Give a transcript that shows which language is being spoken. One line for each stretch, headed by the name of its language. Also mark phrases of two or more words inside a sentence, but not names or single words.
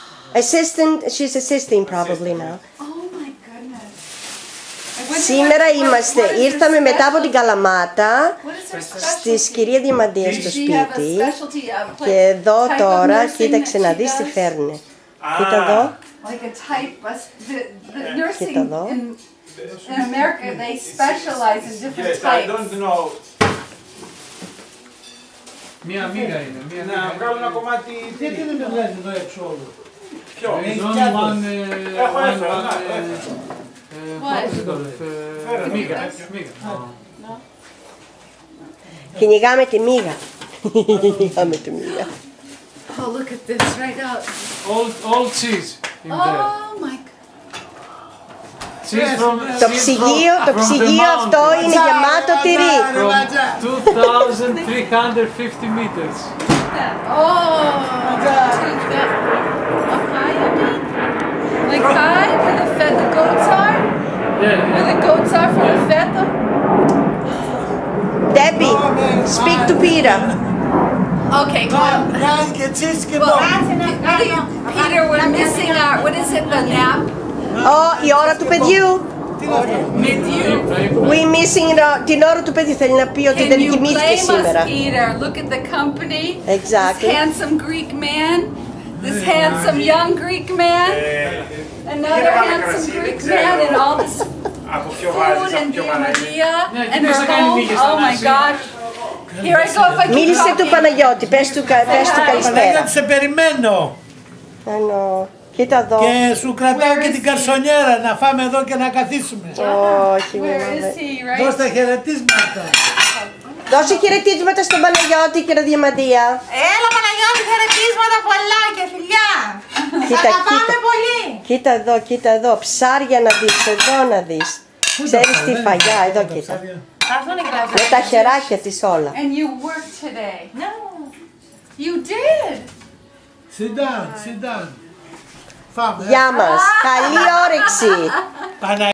English: She's assisting probably now. Oh my goodness.
Greek: Σήμερα ήρθαμε μετά από την Καλαμάτα στις κυρία Διαμαντία στο σπίτι και εδώ τώρα κοίταξε να δεις τι φέρνει. Κοίτα εδώ. Κοίτα εδώ.
English: In America they specialize in different types.
Greek: Μία μίγα είναι. Να βγάλω ένα κομμάτι. Γιατί δεν με βγάζει εδώ έξω όλο. Ποιο? Έχω έφερα. Μίγα. Κυνηγάμε τη μίγα. Κυνηγάμε τη μίγα.
English: Oh, look at this right out. All cheese in there. Oh my god.
Greek: Το ψυγείο αυτό είναι γεμάτο τυρί.
English: From 2,350 meters. Oh, like high where the goats are? Yeah. Where the goats are from the feta? Debbie, speak to Peter. Okay, well, Peter, we're missing our, what is it, the nap?
Greek: Η ώρα του παιδιού.
English: We missing
Greek: την ώρα του παιδιού. Θέλει να πει ότι δεν κοιμήθηκε σήμερα.
English: Peter, look at the company. Exactly. This handsome Greek man. This handsome young Greek man. Another handsome Greek man and all this food and Maria and her home. Oh my God. Here I go if I can.
Greek: Μίλησε του Παναγιώτη, πες του καλησπέρα. Παναγιώτη, σε περιμένω. Κοίτα εδώ. Και σου κρατάω και την καρσονιέρα να φάμε εδώ και να καθίσουμε. Όχι, Δώστε χαιρετίσματα. Δώσε χαιρετίσματα στον Παναγιώτη, κύριε Διαμαντία. Έλα Παναγιώτη, χαιρετίσματα πολλά και φιλιά. Σ' αγαπάμε πολύ. Κοίτα εδώ, ψάρια να δεις, εδώ να δεις. Ξέρεις τι φαγιά, εδώ κοίτα. Με τα χεράκια της όλα.
English: And you worked today. No. You did. Sit down.
Greek: Φάμε. Γεια μας, καλή όρεξη. Παναγιώτη.